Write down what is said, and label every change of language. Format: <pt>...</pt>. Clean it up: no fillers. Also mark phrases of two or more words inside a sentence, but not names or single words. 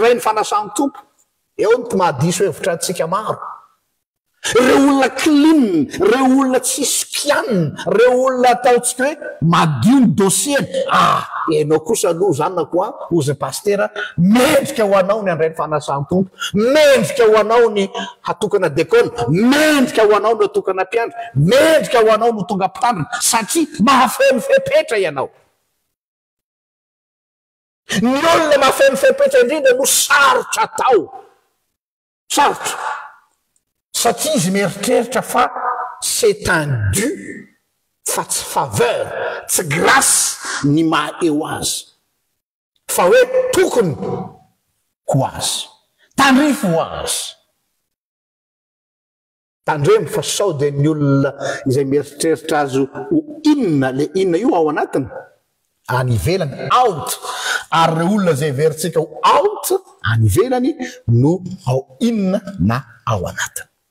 <mg>ray ny fanasan-tompo eo ny ty mahadiso hevitra antsika maro reo olona clean reo olona tsy spianina reo olona ataotsika hoe madio ny dossieny ianao kosa aloha zanako ozy pastera mendrika ho anao ny andray ny fanasan-tompo mendrika ho anao ny hatokana dekona mendrika ho anao no hatokana mpiandra mendrika ho anao no tonga mpitandrina satria mahafeno fepetra ianao ny olona mahafeno fepetra indrindra no sarotra atao sarotra satria izy mieritreritra fa</mg> <fr>c'est un dû</fr> <mg>fa tsy faveur tsy grâce ny maha eo azy fa hoe tokony ho azy tandrifo ho azy tandremo fa sao dia ny olona izay mieritreritra azy ho inona le inona io ao anatiny any ivelany out ary reo olona zay veritsika ho out any ivelany no ao inona na ao anatiny</mg>